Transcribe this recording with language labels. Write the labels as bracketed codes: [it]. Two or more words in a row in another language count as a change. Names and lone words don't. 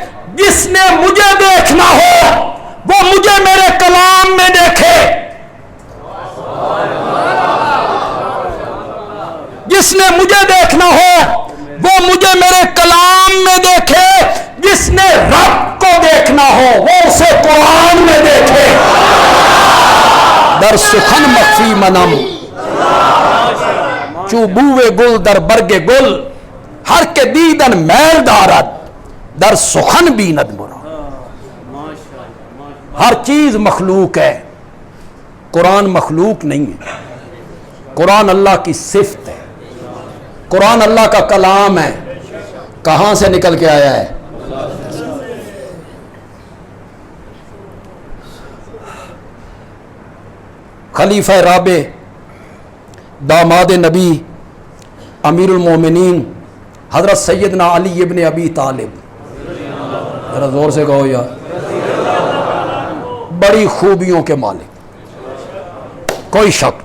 [ur] جس نے مجھے دیکھنا ہو وہ مجھے میرے کلام میں دیکھے. جس نے مجھے دیکھنا ہو وہ مجھے میرے کلام میں دیکھے. جس نے رب کو دیکھنا ہو وہ اسے قرآن میں دیکھے. [fa] در سخن مخفی منم، چو بوئے گل در برگ گل، ہر کے دیدن میل دارد در سخن بیند مرا. [ur] ہر چیز مخلوق ہے، قرآن مخلوق نہیں ہے. قرآن اللہ کی صفت ہے، قرآن اللہ کا کلام ہے. کہاں سے نکل کے آیا ہے؟ خلیفہ رابع، داماد نبی، امیر المومنین حضرت سیدنا علی ابن ابی طالب، ذرا زور سے کہو یار، بڑی خوبیوں کے مالک، کوئی شک.